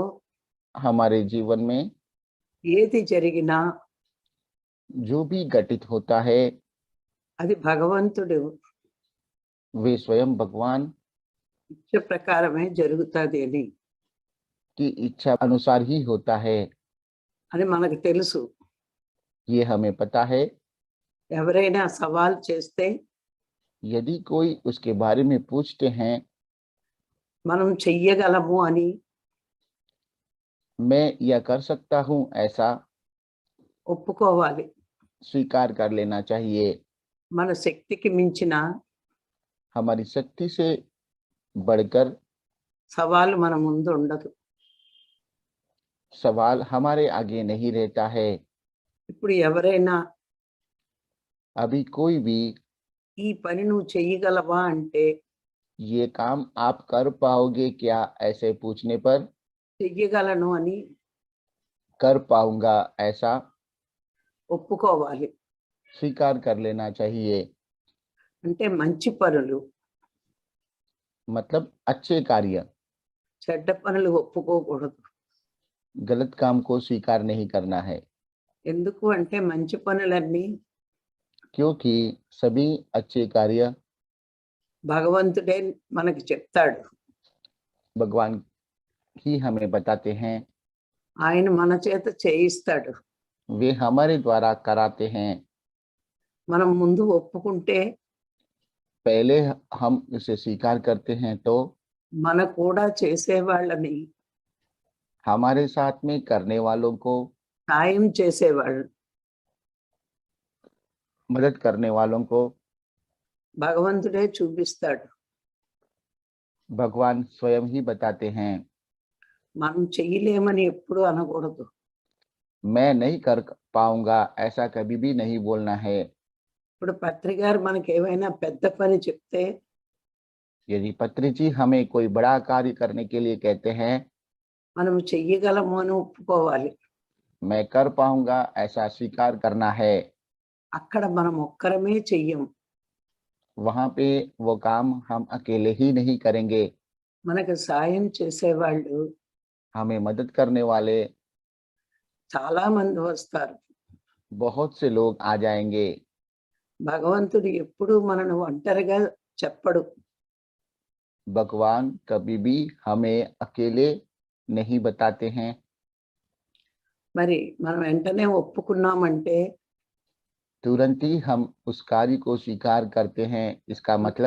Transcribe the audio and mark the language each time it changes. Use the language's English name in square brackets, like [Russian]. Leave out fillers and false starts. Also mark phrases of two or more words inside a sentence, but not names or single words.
[Hindi] हमारे जीवन में [Telugu] ఏది జరిగినా [Hindi] जो भी घटित होता है [Telugu] అది భగవంతుడు [Hindi] वे स्वयं भगवान [Telugu] ఇచ్చ ప్రకారమే జరుగుతుంది అని [Hindi] की इच्छा अनुसार ही होता है, [Telugu] అని మనకు తెలుసు. [Hindi] ये हमें पता है। [Telugu] ఎవరైనా సవాల్ చేస్తే [Hindi] यदि कोई उसके बारे में पूछते हैं, [Telugu] మనం చెయ్యగలము అని [Hindi] मैं यह कर सकता हूँ, ऐसा [Telugu] ఒప్పుకోవాలి. [Hindi] स्वीकार कर लेना चाहिए। [Telugu] మన శక్తికి మించిన [Hindi] हमारी शक्ति से बढ़कर [Telugu] సవాలు మన ముందు ఉండదు. [Hindi] सवाल हमारे आगे नहीं रहता है। [Telugu] ఇప్పుడు ఎవరైనా [Hindi] अभी कोई भी [Telugu] ఈ పని నువ్వు చెయ్యగలవా అంటే [Hindi] ये काम आप कर पाओगे क्या, ऐसे पूछने पर [Telugu] చెయ్యగలను అని [Hindi] कर पाऊंगा, ऐसा [Telugu] ఒప్పుకోవాలి. [Hindi] स्वीकार कर लेना चाहिए। [Telugu] అంటే మంచి పనులు, [Hindi] मतलब अच्छे कार्य, [Telugu] చెడ్డ పనులు ఒప్పుకోకూడదు. [Hindi] गलत काम को स्वीकार नहीं करना है, [Telugu] ఎందుకు అంటే మంచి పనులన్నీ [Hindi] क्योंकि सभी अच्छे कार्य [Telugu] భగవంతుడే మనకి చెప్తాడు. [Hindi] भगवान ही हमें बताते हैं, [Telugu] ఆయన మన చేత చేయిస్తాడు. [Hindi] वे हमारे द्वारा कराते हैं। [Telugu] మనం ముందు ఒప్పుకుంటే [Hindi] पहले हम इसे स्वीकार करते हैं तो [Telugu] మన కూడా చేసేవాళ్ళని, [Hindi] हमारे साथ में करने वालों को, [Telugu] సాయం చేసేవాళ్ళు, [Hindi] मदद करने वालों को [Telugu] భగవంతుడే చూపిస్తాడు. [Hindi] भगवान स्वयं ही बताते हैं। [Telugu] మనం చెయ్యలేమని ఎప్పుడు అనకూడదు. [Hindi] मैं नहीं कर पाऊंगा, ऐसा कभी भी नहीं बोलना है। [Telugu] ఇప్పుడు పత్రి గారు మనకి ఏమైనా పెద్ద పని చెప్తే [Hindi] यदि पत्री जी हमें कोई बड़ा कार्य करने के लिए कहते हैं, [Telugu] మనం చెయ్యగలము అని ఒప్పుకోవాలి. [Hindi] मैं कर पाऊंगा, ऐसा स्वीकार करना है। [Telugu] అక్కడ మనం ఒక్కరమే చెయ్యం. [Hindi] वहां पे वो काम हम अकेले ही नहीं करेंगे, [Telugu] మనకు సాయం చేసేవాళ్ళు [Hindi] हमें मदद करने वाले [Telugu] చాలా మంది వస్తారు. [Hindi] बहुत से लोग आ जाएंगे। [Telugu] భగవంతుడు ఎప్పుడు మనను ఒంటరిగా చెప్పడు. [Hindi] भगवान कभी भी हमें अकेले नहीं बताते हैं। [Telugu] మరి మనం వెంటనే ఒప్పుకున్నామంటే [Hindi] तुरंत ही हम उस कार्य को स्वीकार करते हैं, इसका मतलब